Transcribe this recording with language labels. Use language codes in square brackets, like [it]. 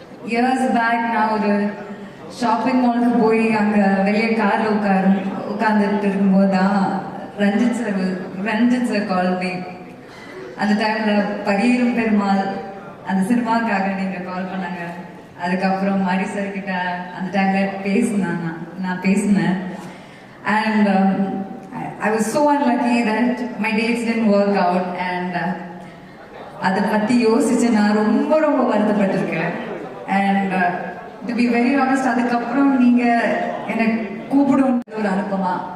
[ta] Years back நான் ஒரு shopping மாலுக்கு போய் அங்கே வெளியே காரில் உட்காந்துட்டு இருக்கும்போது தான் ரஞ்சித் சார் கால் மீ. அந்த டைமில் பரியரும் பெருமாள் அந்த சினிமாவுக்காக நீங்கள் கால் பண்ணாங்க. அதுக்கப்புறம் மாரி சார் கிட்ட அந்த டைமில் நான் பேசினேன். [en] And I was so unlucky that my dates didn't work out. [ta] And அதை பற்றி யோசிச்சு நான் ரொம்ப வருத்தப்பட்டிருக்கேன். And [en] to be very honest, [ta] அதுக்கப்புறம் நீங்கள் என்னை கூப்பிடும் ஒரு அனுப்பமா.